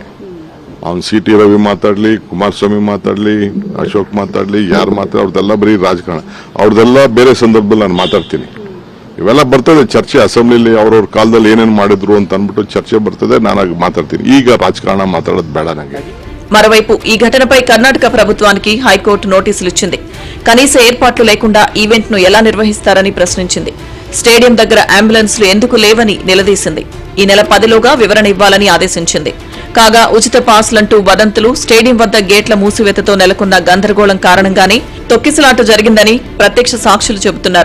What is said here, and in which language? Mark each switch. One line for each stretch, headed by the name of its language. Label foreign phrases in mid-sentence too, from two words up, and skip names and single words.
Kannada: ಅವ್ನು ಸಿ ಟಿ ರವಿ ಮಾತಾಡ್ಲಿ, ಕುಮಾರಸ್ವಾಮಿ ಮಾತಾಡ್ಲಿ, ಅಶೋಕ್ ಮಾತಾಡ್ಲಿ, ಯಾರು ಮಾತಾಡಿ ಅವ್ರದ್ದೆಲ್ಲ ಬರೀ ರಾಜಕಾರಣ. ಅವ್ರದ್ದೆಲ್ಲ ಬೇರೆ ಸಂದರ್ಭದಲ್ಲಿ ನಾನು ಮಾತಾಡ್ತೀನಿ. ಇವೆಲ್ಲ ಬರ್ತದೆ ಚರ್ಚೆ, ಅಸೆಂಬ್ಲಿಲಿ ಅವ್ರವ್ರ ಕಾಲದಲ್ಲಿ ಏನೇನು ಮಾಡಿದ್ರು ಅಂತ ಅಂದ್ಬಿಟ್ಟು ಚರ್ಚೆ ಬರ್ತದೆ, ನಾನು ಮಾತಾಡ್ತೀನಿ. ಈಗ ರಾಜಕಾರಣ ಮಾತಾಡೋದು ಬೇಡ ನನಗೆ.
Telugu: మరోవైపు ఈ ఘటనపై కర్ణాటక ప్రభుత్వానికి హైకోర్టు నోటీసులు ఇచ్చింది. కనీస ఏర్పాట్లు లేకుండా ఈవెంట్ ను ఎలా నిర్వహిస్తారని ప్రశ్నించింది. స్టేడియం దగ్గర అంబులెన్స్లు ఎందుకు లేవని నిలదీసింది. ఈ నెల 10లోగా వివరణ ఇవ్వాలని ఆదేశించింది. కాగా ఉచిత పాస్లంటూ వదంతులు, స్టేడియం వద్ద గేట్ల మూసివేతతో నెలకొన్న గందరగోళం కారణంగానే తొక్కిసలాట జరిగిందని ప్రత్యక్ష సాక్షులు చెబుతున్నారు.